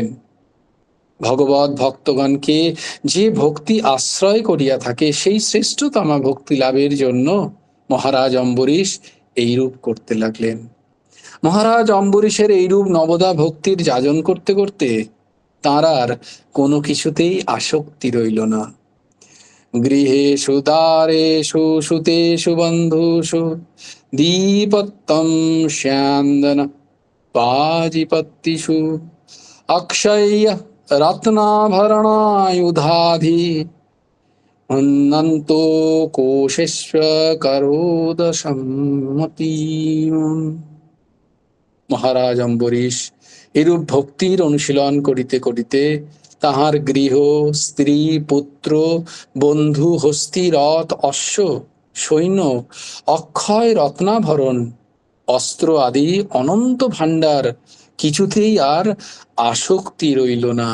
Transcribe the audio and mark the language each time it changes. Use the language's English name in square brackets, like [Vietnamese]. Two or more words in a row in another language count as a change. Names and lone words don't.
[Bangla] ভগবত ভক্তগণকে যে ভক্তি আশ্রয় করিয়া থাকে সেই শ্রেষ্ঠতমা ভক্তি লাভের জন্য মহারাজ অম্বরীশ এইরূপ করতে লাগলেন। মহারাজ অম্বরীশের এইরূপ নবদা ভক্তির যাজন করতে করতে তাঁর আর কোনো কিছুতেই আসক্তি রইল না। [Sanskrit] গৃহেষু দ্বারেষু সুতেষু বন্ধুষু দীপত্তম স্যান্দন পাজিপত্তিষু অক্ষয় রত্নাভরণায়ুধাধি অনন্ত কোশেষ্ব করোদ সম্মতি। [Bangla] মহারাজ অম্বরীশ এরূপ ভক্তির অনুশীলন করিতে করিতে তাহার গৃহ, স্ত্রী, পুত্র, বন্ধু, হস্তি, রথ, অশ্ব, সৈন্য, অক্ষয় রত্নাভরণ, অস্ত্র আদি অনন্ত ভাণ্ডার কিছুতেই আর আসক্তি রইল না।